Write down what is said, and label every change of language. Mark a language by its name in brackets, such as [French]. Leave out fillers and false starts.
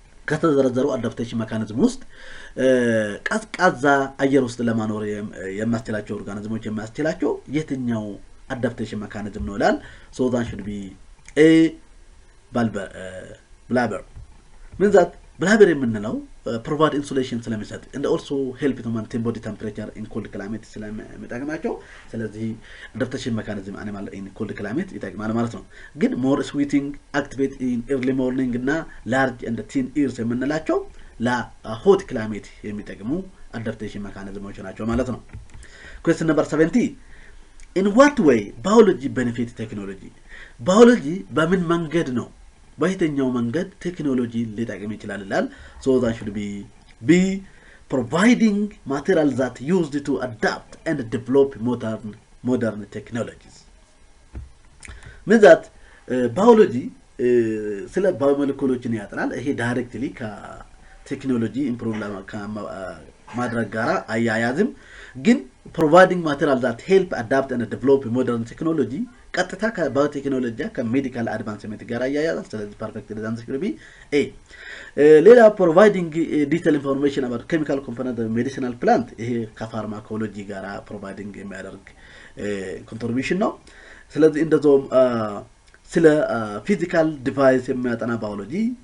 [Amharic] ከተዘረዘሩ adaptation mechanism ውስጥ ቀዝቃዛ አየር ውስጥ ለማኖር የሚያስችላቸው ኦርጋኒዝሞች የሚያስችላቸው የትኛው adaptation mechanism ነው ይላል? [English] So that should be A. blubber. [Amharic] means that blubber የምንለው [English] provide insulation [Amharic] ስለሚሰጥ [English] and also help to maintain body temperature in cold climate [Amharic] ስለሚጠቅማቸው ስለዚህ adaptation mechanism animal in cold climate ይጠቅማል ማለት ነው። ግን [English] more sweating activate in early morning [Amharic] እና [English] large and thin ears [Amharic] የምንላቸው hot climate የሚጠቅሙ adaptation mechanisms ናቸው ማለት ነው። [English] Question number 70. In what way biology benefit technology? [Amharic] biology በምን መንገድ ነው በየትኛው መንገድ ቴክኖሎጂ ሊጠቅም ይችላል ይላል? [English] So that should be B. providing materials that used to adapt and develop modern technologies. means that [Amharic] biology ስለ ባዮሞለኪውሎችን ያጠናል። ይሄ ዳይሬክትሊ ከቴክኖሎጂ ኢምፕሩቭ ማድረግ ጋራ አያያዝም ግን [English] providing materials that help adapt and develop modern technology [Amharic] ቀጥታ ከባዮቴክኖሎጂ ከሜዲካል አድቫንስመንት ጋር አያያዛል ስለዚህ ፐርፌክት ሪዛንስ [English] should be a [Amharic] ሌላ [English] providing detailed information about chemical component of medicinal plant [Amharic] ይሄ ከፋርማኮሎጂ ጋራ providing የሚያደርግ contribution ነው ስለዚህ እንደዛውም ስለ ፊዚካል ዲቫይስ የሚያጠና ባዮሎጂ